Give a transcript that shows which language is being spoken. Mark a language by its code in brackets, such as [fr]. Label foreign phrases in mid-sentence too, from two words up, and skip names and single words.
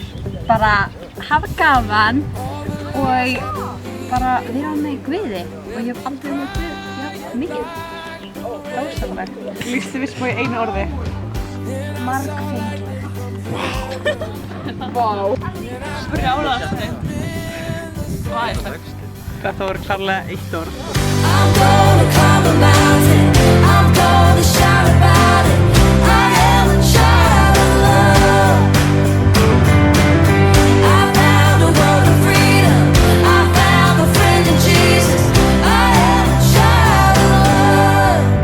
[is] Bara hafa gaman og bara vera með Guði og ég hef aldrei með Guð mikið. Dásamlegt. Lýstu Visbó í einu orði? Margfengilegt. Vá. Brjálæðandi. Þetta voru klárlega eitt orð. [en] I'm gonna climb a mountain, I'm gonna shout about it. I am a child of love. I found a world of freedom, I found a friend in Jesus. I am a child of love.